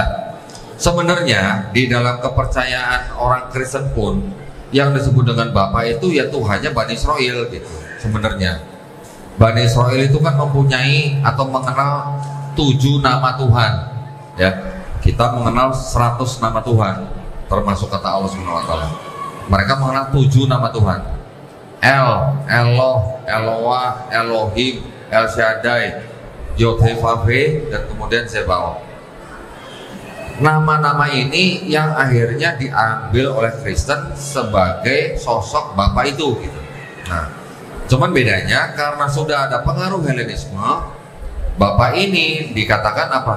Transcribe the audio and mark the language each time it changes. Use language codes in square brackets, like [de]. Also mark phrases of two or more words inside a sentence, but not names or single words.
[id] Sebenarnya di dalam kepercayaan orang Kristen pun yang disebut dengan Bapak itu ya Tuhannya Bani Israel gitu. Sebenarnya Bani Israel itu kan mempunyai atau mengenal 7 nama Tuhan ya. Kita mengenal 100 nama Tuhan termasuk kata Allah [ar] سبحانه وتعالى. [id] Mereka mengenal 7 nama Tuhan. El, Eloh, Eloah, Elohim, El Shaddai, Yod-Heh-Vav-Heh, dan kemudian Zebaoth. Nama-nama ini yang akhirnya diambil oleh Kristen sebagai sosok Bapak itu gitu. Nah, cuman bedanya karena sudah ada pengaruh Helenisme, Bapak ini dikatakan apa?